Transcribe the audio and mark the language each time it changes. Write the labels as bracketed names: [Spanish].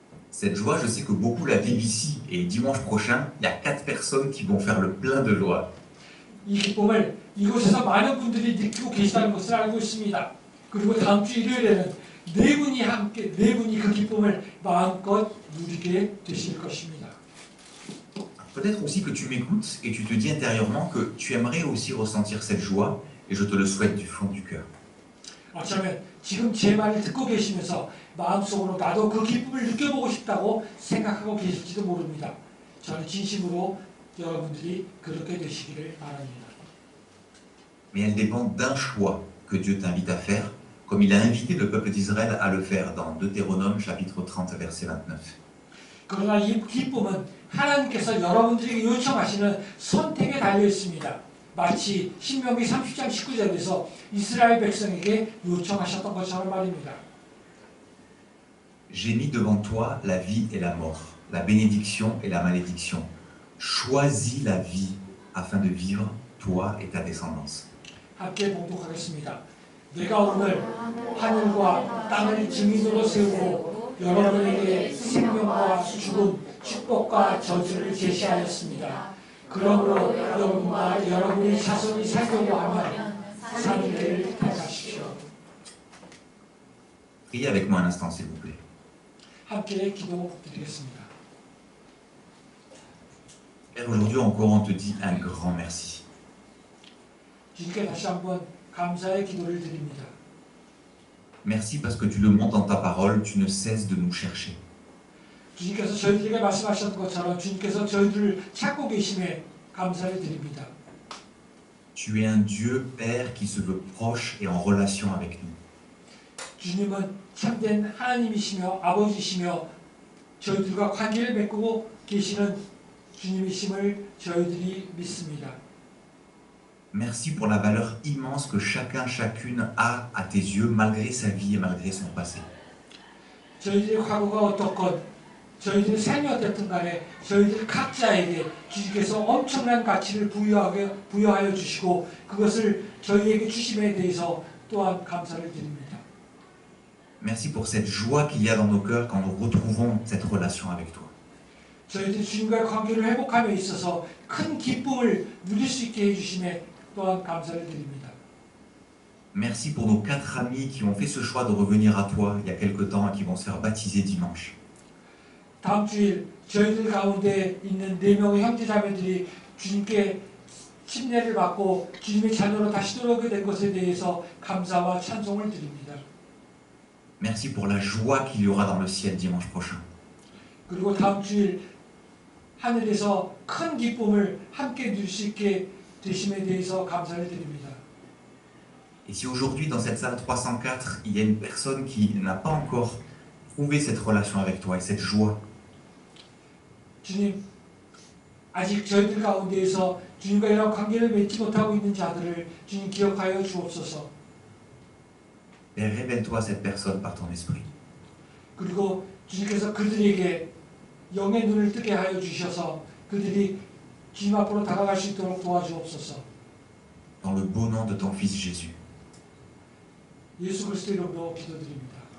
[French] Cette joie, je sais que beaucoup la vivent ici et dimanche prochain, il y a 4 personnes qui vont faire le plein de joie. [Korean] 이 기쁨을 이곳에서 많은 분들이 느끼고 계시다는 것을 알고 있습니다. 그리고 다음 주 일요일에는 네 분이 그 기쁨을 마음껏 누리게 되실 것입니다. [French] Peut-être aussi que tu m'écoutes et tu te dis intérieurement que tu aimerais aussi ressentir cette joie et je te le souhaite du fond du cœur. [Korean] 어쩌면 지금 제 말을 듣고 계시면서 마음속으로 나도 그 기쁨을 느껴보고 싶다고 생각하고 계실지도 모릅니다. 저는 진심으로 여러분들이 그렇게 되시기를 바랍니다. [French] Mais elle dépend d'un choix que Dieu t'invite à faire, comme il a invité le peuple d'Israël à le faire dans Deutéronome chapitre 30 verset 29. [Korean] 그러나 이 기쁨은 하나님께서 여러분들에게 요청하시는 선택에 달려 있습니다. 마치 신명기 30장 19절에서 이스라엘 백성에게 요청하셨던 것처럼 말입니다. [French] J'ai mis devant toi la vie et la mort, la bénédiction et la malédiction. Choisis la vie afin de vivre, toi et ta descendance. [Korean] 함께 봉독하겠습니다. 내가 오늘 하늘과 땅을 증인으로 세우고 여러분에게 생명과 죽음, 축복과 저주를 제시하였습니다. 그러므로 여러분과 여러분의 자손이 살려고 하면 사는 길을 택하십시오. [French] Priez avec moi un instant, s'il vous plaît. [Korean] 함께 기도 드리겠습니다. [French] Père, aujourd'hui encore, on te dit un grand merci. [Korean] 주님께 다시 한번 감사의 기도를 드립니다. [French] Merci parce que tu le montres dans ta parole, tu ne cesses de nous chercher. [Korean] 주님께서 저희들에게 말씀하셨던 것처럼 주님께서 저희들을 찾고 계심에 감사를 드립니다. [French] Tu es un Dieu Père qui se veut proche et en relation avec nous. [Korean] 주님은 참된 하나님이시며 아버지시며 저희들과 관계를 맺고 계시는 주님이심을 저희들이 믿습니다. [French] Merci pour la valeur immense que chacun, chacune a à tes yeux, malgré sa vie et malgré son passé. [Korean] 저희들의 과거가 어떻건 저희들의 삶이 어떻든 간에 저희들 각자에게 주님께서 엄청난 가치를 부여하여 주시고 그것을 저희에게 주심에 대해서 또한 감사를 드립니다. [French] Merci pour cette joie qu'il y a dans nos cœurs quand nous retrouvons cette relation avec toi. [Korean] 저희들 주님과의 관계를 회복함에 있어서 큰 기쁨을 누릴 수 있게 해주심에 또한 감사를 드립니다. [French] Merci pour nos 4 amis qui ont fait ce choix de revenir à toi il y a quelque temps et qui vont se faire baptiser dimanche. [Korean] 다음 주일 저희들 가운데 있는 4명의 형제자매들이 주님께 침례를 받고 주님의 자녀로 다시 돌아오게 된 것에 대해서 감사와 찬송을 드립니다. [French] Merci pour la joie qu'il y aura dans le ciel dimanche prochain. [Korean] 그리고 다음 주일 하늘에서 큰 기쁨을 함께 누릴 수 있게 되심에 대해서 감사를 드립니다. [French] Et si aujourd'hui dans cette salle 304, il y a une personne qui n'a pas encore trouvé cette relation avec toi et cette joie, [Korean] 주님, 아직 저희들 가운데에서 주님과 이런 관계를 맺지 못하고 있는 자들을 주님 기억하여 주옵소서. [French] Père, révèle-toi à cette personne par ton esprit. [Korean] 그리고 주님께서 그들에게 영의 눈을 뜨게 하여 주셔서 그들이 주님 앞으로 다가갈 수 있도록 도와주옵소서. [French] Dans le beau nom de ton Fils Jésus. [Korean] 예수 그리스도 이름으로 기도드립니다.